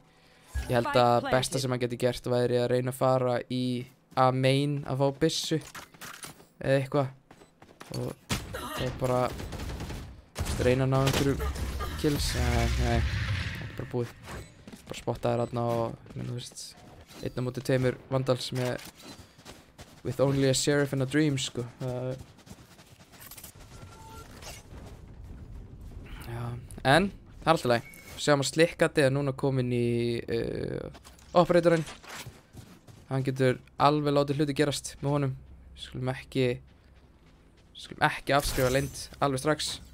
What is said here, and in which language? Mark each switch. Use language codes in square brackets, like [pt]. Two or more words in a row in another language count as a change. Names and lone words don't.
[is] Ég held að besta sem hann geti gert væri að reyna að fara í A main að fá byssu eða eitthvað og bara reyna að ná einhverju kills. Nei, það er bara búið. Bara spottaði þarna og þú veist, 1 á móti 2 vandals með [en] with only a sheriff and a dream [is] sko. Já, en það er alltaf leið. Sjáum að Slikkandi er núna komin í operatorinn. Hann getur alveg látið hluti gerast með honum. Skulum ekki afskrifa Lind alveg strax.